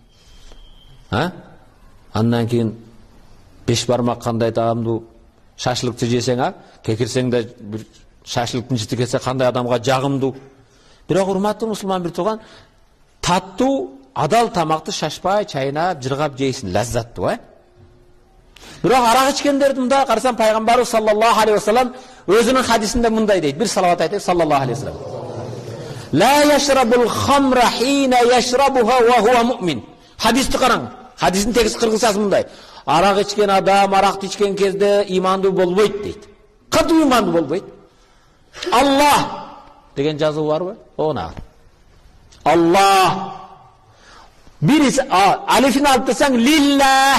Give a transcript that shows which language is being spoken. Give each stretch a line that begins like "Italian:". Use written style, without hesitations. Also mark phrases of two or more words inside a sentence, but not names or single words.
Kyrgyz: Андан кийин беш бармак кандай даамдуу, шашлыкты жесең, кекирсең да бир шашлыктын жыты келсе кандай адамга жагымдуу. Бирок урматтуу мусулман бир тууган, таттуу, адал тамакты шашпай чайнап, жыргап жейсиң, лаззаттуу, Бирок арак ичкендердин да карасам пайгамбарыбыз
Arabic: صلى الله عليه وسلم
Kyrgyz: өзүнүн хадисинде мындай дейт. Бир салават айтайык,
Arabic: صلى الله عليه وسلم. لا يشرب الخمر حين يشربها وهو مؤمن.
Kyrgyz: Хадисти караң. Хадистин текст кыргызчасы мындай. Арак ичкен адам аракты ичкен кезде имандуу болбойт дейт. Катуу имандуу болбойт. Аллах деген жазуу барбы? Она. Аллах. Бириси алифин алып десең лилла.